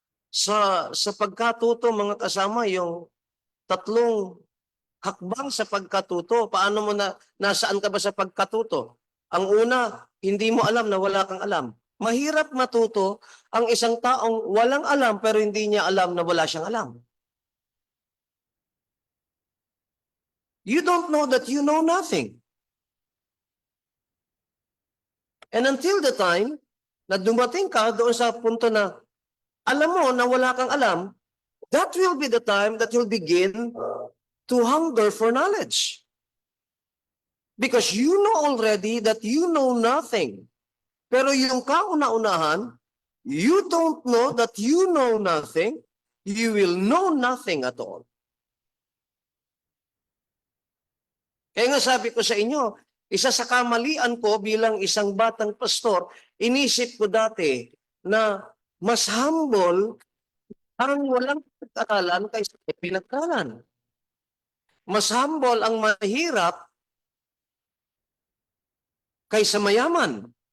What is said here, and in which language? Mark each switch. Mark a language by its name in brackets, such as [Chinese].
[Filipino] Sa pagkatuto, mga kasama, yung tatlong hakbang sa pagkatuto. Paano mo nasaan ka ba sa pagkatuto? Ang una, hindi mo alam na wala kang alam. Mahirap matuto ang isang taong walang alam pero hindi niya alam na wala siyang alam. [English] You don't know that you know nothing. And until the time [Filipino] na dumating ka doon sa punto na alam mo na wala kang alam, [English] that will be the time that you'll begin to hunger for knowledge. Because you know already that you know nothing. [Filipino] Pero yung kauna-unahan, [English] you don't know that you know nothing, you will know nothing at all. [Filipino] Kaya nga sabi ko sa inyo, isa sa kamalian ko bilang isang batang pastor, inisip ko dati na mas humble ang walang pinag-aralan kaysa may pinag-aralan. Mas humble ang mahirap kaysa mayaman.